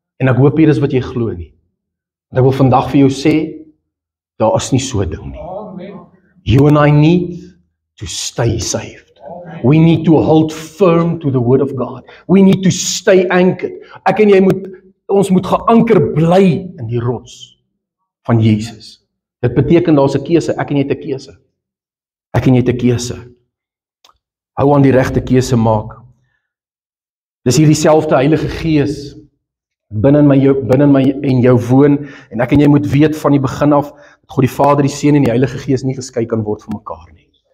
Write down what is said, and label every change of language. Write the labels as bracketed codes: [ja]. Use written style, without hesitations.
[af] En ek hoop hier is wat jy glo nie. En ek wil vandag vir jou sê, daar is nie so 'n ding nie. [en] You and I need to stay saved. We need to hold firm to the word of God. We need to stay anchored. [af] Ek en jy ons moet geanker bly in die rots van Jesus. Dit beteken daar's 'n keuse, ek en jy het 'n keuse. Ek en jy het 'n keuse. Hou aan die regte keuse maak. Dis hierdie selfde Heilige Gees binne my en jou woon, en ek en jy moet weet van die begin af, dat God die Vader, die Seun en die Heilige Gees nie geskei kan word van mekaar nie.